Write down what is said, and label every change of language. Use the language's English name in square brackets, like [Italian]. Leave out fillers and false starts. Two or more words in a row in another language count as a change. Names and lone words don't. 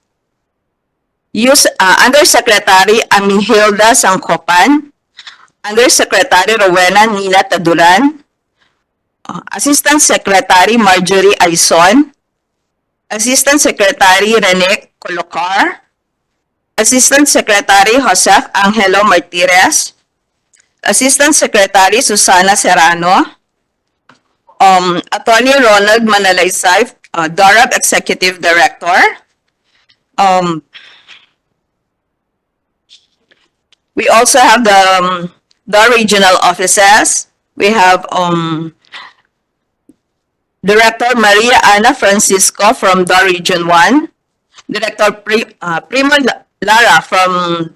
[English] Undersecretary Amihilda Sangkopan, Undersecretary Rowena Nina Taduran, Assistant Secretary Marjorie Aison, Assistant Secretary Rene Colocar, Assistant Secretary Joseph Angelo Martirez, Assistant Secretary Susana Serrano, Attorney Ronald Manalaysay, DARAB Executive Director. We also have the DAR regional offices. We have Director Maria Ana Francisco from DAR Region 1, Director Primo Lara from